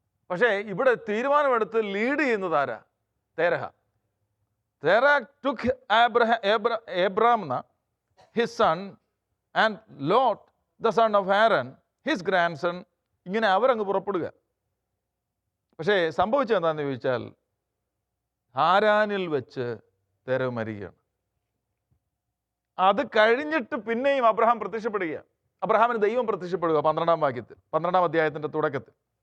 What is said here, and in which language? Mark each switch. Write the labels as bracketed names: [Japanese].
[Malayalam] പക്ഷേ ഇവിടെ തീരുമാനമെടുത്ത് ലീഡ് ചെയ്യുന്നത് ആരാ? [English] Terah took Abram his son and Lot the son of Haran his grandson. [Malayalam] ഇങ്ങനെ അവരങ്ങ് പുറപ്പെടുക. പക്ഷേ സംഭവിച്ചത് എന്താണെന്ന് ചോദിച്ചാൽ, ഹാരാനിൽ വെച്ച് തേരഹ് മരിക്കുകയാണ്. അത് കഴിഞ്ഞിട്ട് പിന്നെയും അബ്രഹാം പ്രത്യക്ഷപ്പെടുകയാണ്. അബ്രഹാമിന് ദൈവം പ്രത്യക്ഷപ്പെടുക 12-ാം അധ്യായത്തിൻ്റെ തുടക്കത്തിൽ.